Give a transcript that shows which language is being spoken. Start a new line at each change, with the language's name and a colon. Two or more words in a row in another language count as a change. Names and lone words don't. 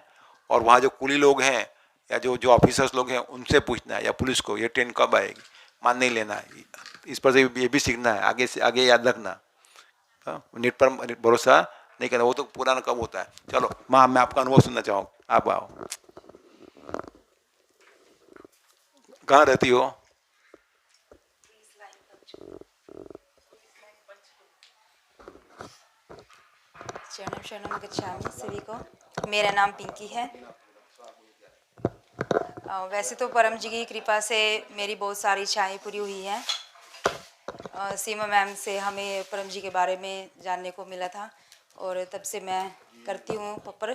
Hindi: और वहाँ जो कुली लोग हैं या जो जो ऑफिसर्स लोग हैं उनसे पूछना है, या पुलिस को, ये ट्रेन कब आएगी, मान नहीं लेना है। इस पर से ये भी सीखना है, आगे से आगे याद रखना। नेट पर भरोसा नहीं करना, वो तो पुराना कब होता है। चलो माँ, मैं आपका अनुभव सुनना चाहूँ, आप आओ। कहाँ रहती हो?
Sanskrit: शरणम शरणम गच्छामि सभी को।
Hindi: मेरा नाम पिंकी है। वैसे तो परम जी की कृपा से मेरी बहुत सारी इच्छाएं पूरी हुई हैं। सीमा मैम से हमें परम जी के बारे में जानने को मिला था, और तब से मैं करती हूँ पपर।